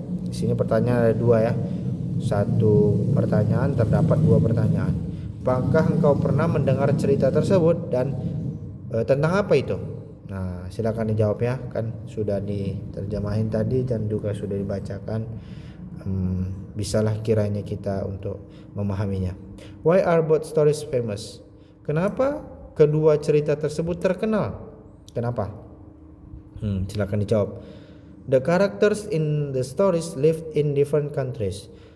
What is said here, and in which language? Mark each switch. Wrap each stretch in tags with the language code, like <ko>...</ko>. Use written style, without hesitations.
<id>Di sini pertanyaan ada dua ya. Satu pertanyaan terdapat dua pertanyaan. Apakah engkau pernah mendengar cerita tersebut dan tentang apa itu? Silakan dijawab ya. Kan sudah diterjemahin tadi dan juga sudah dibacakan. Bisalah kiranya kita untuk memahaminya.</id> <en>Why are both stories famous?</en> <id>Kenapa kedua cerita tersebut terkenal? Kenapa? Silakan dijawab.</id> <en>The characters in the stories lived in different countries.</en>